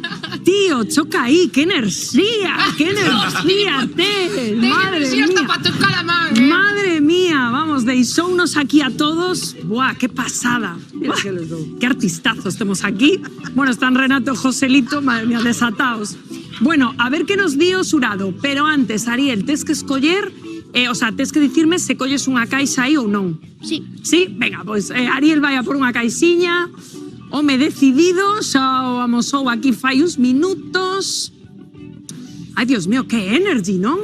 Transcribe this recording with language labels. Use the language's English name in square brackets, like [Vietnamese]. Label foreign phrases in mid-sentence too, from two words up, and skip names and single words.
[Spanish] Tío, choca ahí, qué energía ten. Madre mía. Madre mía, [Galician] vamos, deixounos aquí a todos. [Spanish] Buah, qué pasada. Buah, qué artistazos tenemos aquí. Bueno, están Renato y Joselito, madre mía, desataos. Bueno, a ver qué nos dio Xurado. [Galician] Pero antes, Ariel, tes que escoller, tes que dicirme se colles unha caixa aí ou non. Sí. Sí? Venga, pois Ariel vai a por unha caixiña. Home decidido, xa o amosou aquí fai uns minutos. Ai, [Spanish] Dios mío, [Galician] que energy, non?